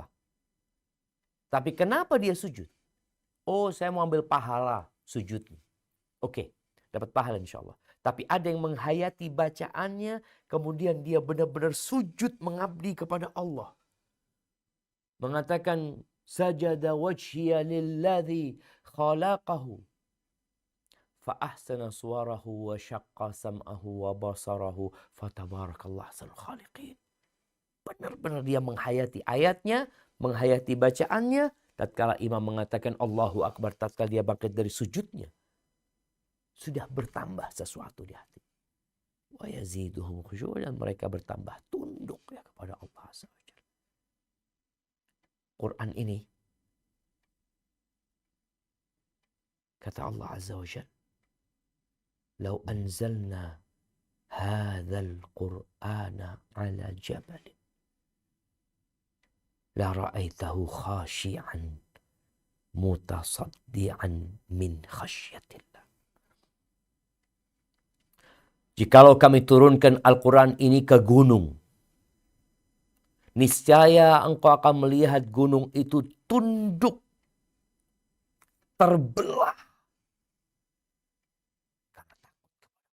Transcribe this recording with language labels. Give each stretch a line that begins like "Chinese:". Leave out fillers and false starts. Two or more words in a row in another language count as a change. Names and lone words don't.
Indonesian: Tapi kenapa dia sujud? Oh, saya mau ambil pahala sujudnya. Oke, dapat pahala
Arabic: إن شاء الله.
Indonesian: Tapi ada yang menghayati bacaannya, kemudian dia benar-benar sujud mengabdi kepada Allah. Mengatakan,
Arabic: سجد وجهي للذي خلقه. فأحسن صوره وشق سمعه وبصره. فتبارك الله أحسن الخالقين.
Indonesian: Benar-benar dia menghayati ayatnya, menghayati bacaannya. Tatkala imam mengatakan
Arabic: الله أكبر,
Indonesian: tatkala dia bangkit dari sujudnya, sudah bertambah sesuatu di hati.
Arabic: ويزيدهم خشوعا',
Indonesian: dan mereka bertambah tunduk ya kepada Allah
Arabic: عز وجل.
Indonesian: Quran ini kata Allah
Arabic: عز وجل, "لو أنزلنا هذا القرآن على جبل لرأيته خاشعا متصدعا من خشية الله."
Indonesian: Jikalau kami turunkan Al-Quran ini ke gunung, niscaya engkau akan melihat gunung itu tunduk, terbelah. Karena takut.